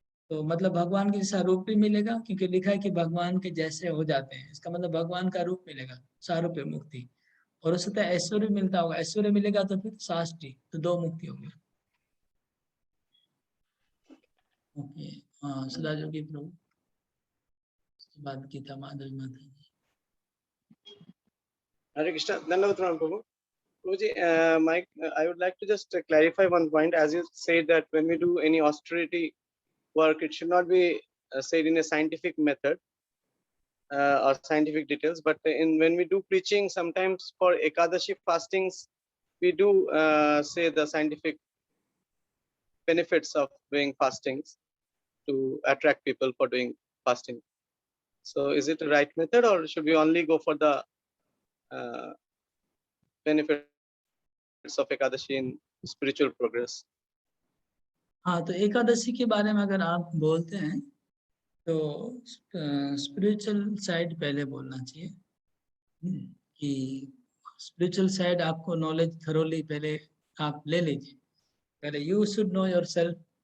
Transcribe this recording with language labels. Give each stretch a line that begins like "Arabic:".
Hindi: तो मतलब भगवान के जैसा रूप भी मिलेगा, क्योंकि लिखा है कि भगवान के जैसे हो जाते हैं, इसका मतलब भगवान का रूप मिलेगा, सारूप्य मुक्ति, और उससे तो ऐश्वर्य मिलता होगा, ऐश्वर्य मिलेगा तो फिर साष्टी, तो 2 मुक्ति हो गई। ओके, हाँ सदा जोगी प्रभु, उसके बाद गीता माधवी माता जी। Hare Krishna. Dandavat Pranam Prabhu.
English: Prabhuji, I would like to just clarify one point. As you said that when we do any austerity work, it should not be said in a scientific method or scientific details. But when we do preaching, sometimes for Ekadashi fastings, we do say the scientific benefits of doing fastings to attract people for doing fasting. So is it the right method, or should we only go for the benefits of Ekadashi in spiritual progress?
Hindi: हाँ, तो एकादशी के बारे में अगर आप बोलते हैं तो स्पिरिचुअल साइड पहले बोलना चाहिए, कि स्पिरिचुअल साइड आपको नॉलेज थरोली पहले आप ले लीजिए, पहले
English: You should know yourself.